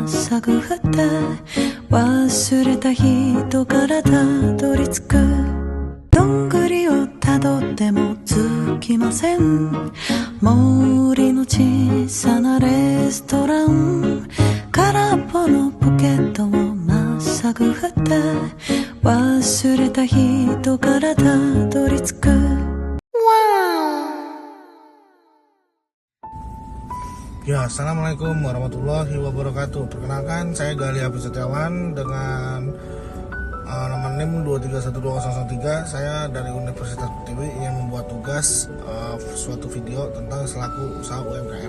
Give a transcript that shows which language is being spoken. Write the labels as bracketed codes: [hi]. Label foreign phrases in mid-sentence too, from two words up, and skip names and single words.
[ja] っさぐ振って忘れた人からたどり着くどんぐりをたどってもつきません森の小さなレストラン空っぽのポケットをまっさぐ振って忘れた人からたどり着く [ar] Ya, السلام عليكم ورحمة الله وبركاته. [id] Perkenalkan, saya Gali Hafiz Setiawan dengan nomor NIM 2312003. Saya dari Universitas Pertiwi ingin membuat tugas suatu video tentang selaku usaha UMKM.